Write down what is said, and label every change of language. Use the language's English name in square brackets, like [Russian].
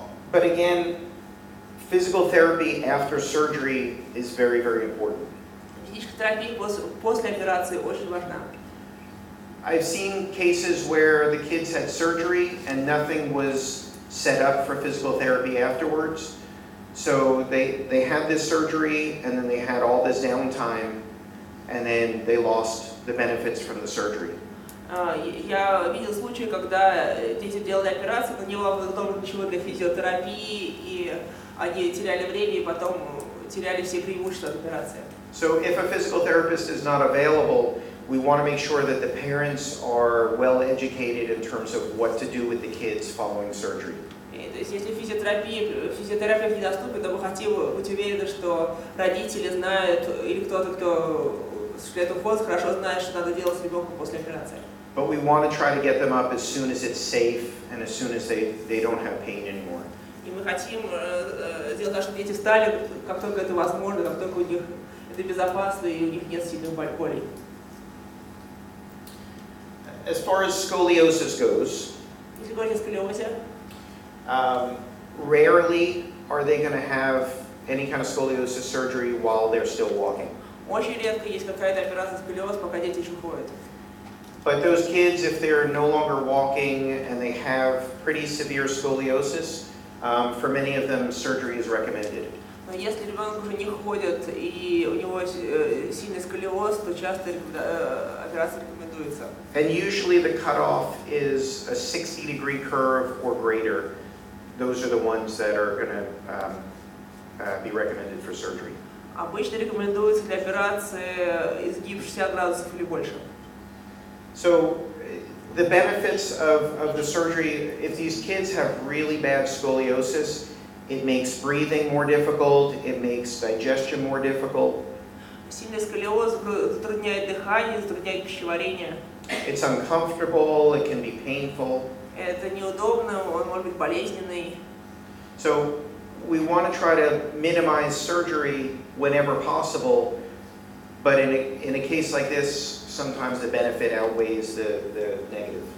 [English] But again, physical therapy after surgery is very, very important. [Russian] Физическая терапия после операции очень важна. [English] I've seen cases where the kids had surgery and nothing was set up for physical therapy afterwards. So they had this surgery and then they had all this downtime and then they lost the benefits from the surgery. [Russian] Я видел случаи, когда дети делали операцию, но не было подготовлено ничего для физиотерапии, и они теряли время и потом теряли все преимущества от операции. [English] So if a physical therapist is not available, we want to make sure that the parents are well educated in terms of what to do with the kids following surgery. [Russian] То есть если физиотерапия недоступна, то мы хотим быть уверены, что родители знают, или кто-то, кто осуществляет уход, хорошо знает, что надо делать с ребенком после операции. [English] But we want to try to get them up as soon as it's safe and as soon as they don't have pain anymore. [Russian] И мы хотим сделать так, чтобы дети встали, как только это возможно, как только у них это безопасно и у них нет сильных болей. [English] As far as scoliosis goes, [Russian] Если говорить о сколиозе, [English] rarely are they going to have any kind of scoliosis surgery while they're still walking. [Russian] очень редко есть какая-то операция сколиоз, пока дети еще ходят. [English] But those kids, if they're no longer walking and they have pretty severe scoliosis, for many of them, surgery is recommended. [Russian] Но если ребенок уже не ходит и у него сильный сколиоз, то часто операция рекомендуется. [English] And usually the cutoff is a 60-degree curve or greater. Those are the ones that are going to be recommended for surgery. [Russian] Обычно рекомендуется для операции изгиб 60 градусов или больше. [English] So the benefits of the surgery, if these kids have really bad scoliosis, it makes breathing more difficult, it makes digestion more difficult. [Russian] Сильный сколиоз затрудняет дыхание, затрудняет пищеварение. [English] It's uncomfortable, it can be painful. [Russian] Это неудобно, он может быть болезненный. [English] So we want to try to minimize surgery whenever possible, but in a case like this, sometimes the benefit outweighs the negative.